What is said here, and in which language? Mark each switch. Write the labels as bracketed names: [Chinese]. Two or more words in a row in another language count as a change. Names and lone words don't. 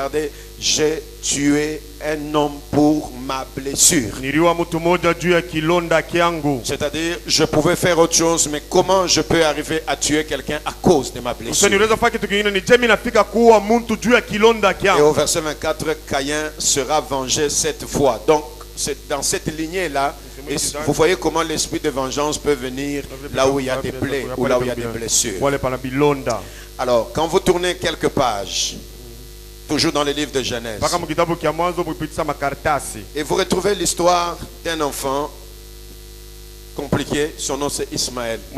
[French] Regardez, j'ai tué un homme pour ma blessure. [Swahili] Niliua mtu mmoja juu ya kilonda kyangu. [French] C'est-à-dire, je pouvais faire autre chose, mais comment je peux arriver à tuer quelqu'un à cause de ma blessure? [Swahili] Niweza fanya kitu kingine, ni je mimi nafika kuua mtu juu ya kilonda [French] Et [Swahili] kyangu. [French] au verset 24, Caïn sera vengé 7 fois. Donc, c'est dans cette lignée-là, et vous voyez comment l'esprit de vengeance peut venir là où il y a des plaies ou là où il y a des blessures. Alors, quand vous tournez quelques pages, toujours dans le livre de Genèse, et vous retrouvez l'histoire d'un enfant compliqué, son nom c'est Ismaël.